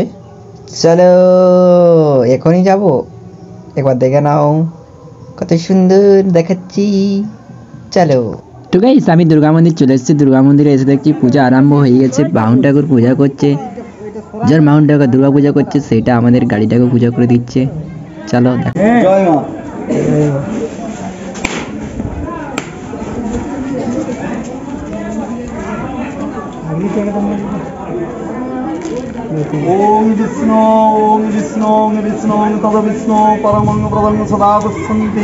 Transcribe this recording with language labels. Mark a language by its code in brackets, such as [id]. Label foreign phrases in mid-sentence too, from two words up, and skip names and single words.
[bn] চলো এখনই যাব, একবার দেখে নাও কত সুন্দর দেখাচ্ছি। চলো। তো গাইস আমি দুর্গা মন্দির চলে এসেছি। দুর্গা মন্দিরে এসে দেখছি পূজা আরম্ভ হয়ে গেছে। বাউন ঠাকুর পূজা করছে, যার মাউন্ট ঠাকুর দুর্গা পূজা করছে সেটা আমাদের গাড়িটাকে পূজা করে দিচ্ছে। চলো দেখো। জয় মা। [sa] ओम विष्णु तद विष्णु परमं प्रदं सदा पश्यन्ति